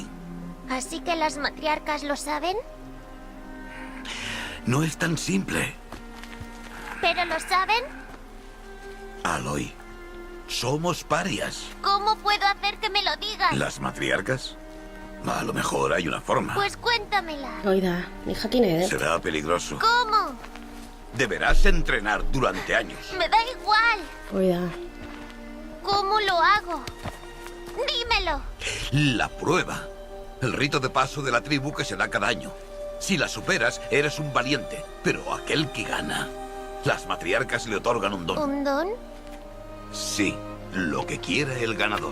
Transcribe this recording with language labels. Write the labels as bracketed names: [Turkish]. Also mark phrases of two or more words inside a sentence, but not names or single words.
[Spanish] ¿Así que las matriarcas lo saben? No es tan simple. ¿Pero lo saben? Aloy, somos parias. ¿Cómo puedo hacer que me lo digan? ¿Las matriarcas? A lo mejor hay una forma. Pues cuéntamela. [Basque] Oida, ni jakin edet. [Spanish] Será peligroso. ¿Cómo? Deberás entrenar durante años. Me da igual. [Basque] Oida. [Spanish] ¿Cómo lo hago? Dímelo. La prueba. El rito de paso de la tribu que se da cada año. Si la superas, eres un valiente. Pero aquel que gana... Las matriarcas le otorgan un don. ¿Un don? Sí, lo que quiera el ganador.